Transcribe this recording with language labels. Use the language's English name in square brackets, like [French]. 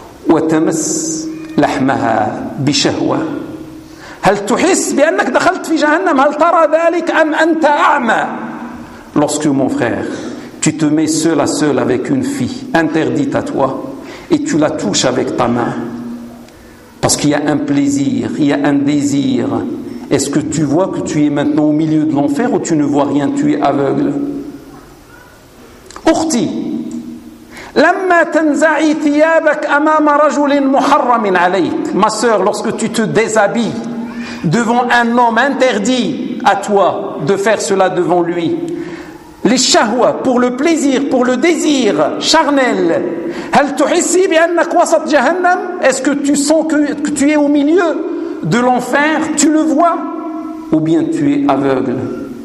[Arabic] وتمس لحمها بشهوة هل تحس بأنك دخلت في جهنم هل ترى ذلك أم أنت أعمى؟ [French] Lorsque, mon frère, tu te mets seul à seul avec une fille interdite à toi et tu la touches avec ta main parce qu'il y a un plaisir, il y a un désir, est-ce que tu vois que tu es maintenant au milieu de l'enfer ou tu ne vois rien, tu es aveugle? [Arabic] أختي لما تنزعي ثيابك أمام رجل محرم عليك. [French] Ma sœur, lorsque tu te déshabilles devant un homme interdit à toi de faire cela devant lui, les shahwa, pour le plaisir, pour le désir charnel, est-ce que tu sens que tu es au milieu de l'enfer, tu le vois ou bien tu es aveugle?